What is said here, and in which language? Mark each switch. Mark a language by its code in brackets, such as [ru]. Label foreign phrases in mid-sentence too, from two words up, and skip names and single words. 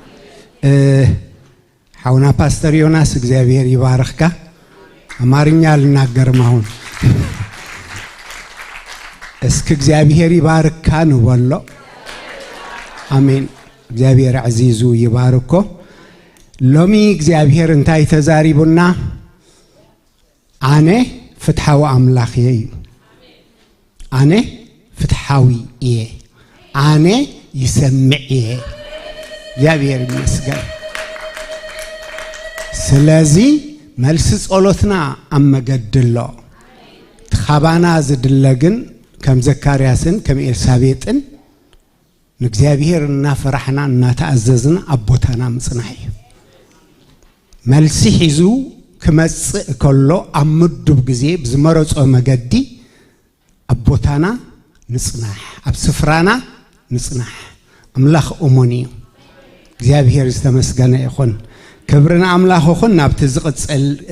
[ti] ሐውና ፓስተር ዮናስ እግዚአብሔር ይባርክካ። [am] አማርኛ ልናገርም አሁን እስኪ [ti] እግዚአብሔር ይባርክካ ነው ወሎ አሜን። እግዚአብሔር አዚዙ ይባርኮ። ሎሚ እግዚአብሔር እንታይ ተዛሪቡና አነ ፍትሐዊ አምላኽ እየ። አነ ፍትሐዊ እየ። አነ ይሰምዕ እየ። [am] እግዚአብሔር ይመስገን። ስለዚህ [ti] መልስ ጸሎትና አመገድሎ ተኻባና ዝድለግን ከም ዘካርያስን ከም ኤልሳቤጥን ንእግዚአብሔር እናፈራሕና እናተኣዘዝና አቦታና ምጽናሕ እዩ። መልሲ ሒዙ ክመጽእ ከሎ ኣብ ምዱብ ግዜ ብዝመረጾ መገዲ አቦታና ንጽናሕ፣ ኣብ ስፍራና ንጽናሕ። አምላኽ እሙን እዩ። እግዚአብሔር ዝተመስገነ ይኹን። ክብርና አምላኽ ይኹን። ናብቲ ዝቕጽል